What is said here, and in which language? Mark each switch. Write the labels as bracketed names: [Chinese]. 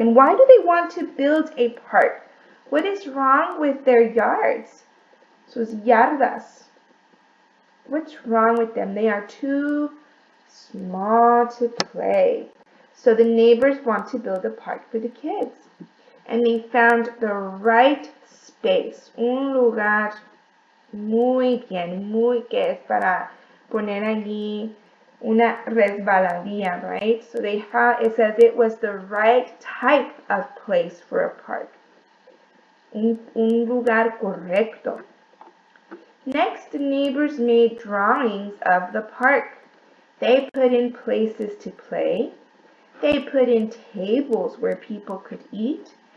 [English] And why do they want to build a park? What is wrong with their yards? [Spanish] Sus yardas. [English] What's wrong with them? They are too small to play. So the neighbors want to build a park for the kids. And they found the right space. [Spanish] Un lugar muy bien, que es para poner allí una resbaladilla, right? [English] So they found, it says it was the right type of place for a park. [Spanish] Un lugar correcto. [English] Next, the neighbors made drawings of the park. They put in places to play. They put in tables where people could eat.